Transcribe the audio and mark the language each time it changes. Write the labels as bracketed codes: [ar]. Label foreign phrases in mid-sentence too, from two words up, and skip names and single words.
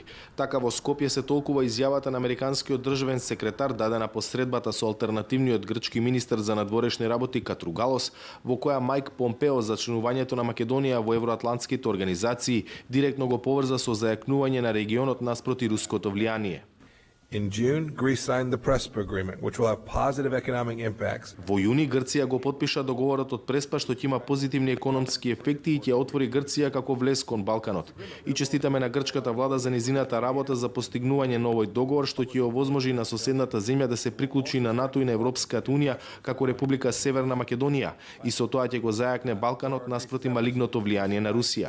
[mk] Така во Скопје се толкува изјавата на американскиот државен секретар дадена посредбата со алтернативниот грчки министер за надворешни работи Катругалос, во која Мајк Помпео за членувањето на Македонија во евроатлантските организации директно го поврза со зајакнување на регионот наспроти руското влијание. [en] In June, Greece signed the Prespa agreement, which will have positive economic impacts. [mk] Во јуни Грција го потпиша договорот од Преспа што ќе има позитивни економски ефекти и ќе отвори Грција како влез кон Балканот. И честитаме на грчката влада за незината работа за постигнување на овој договор што ќе овозможи на соседната земја да се приклучи на НАТО и на Европската унија како Република Северна Македонија и со тоа ќе го зајакне Балканот наспроти малигното влијание на Русија.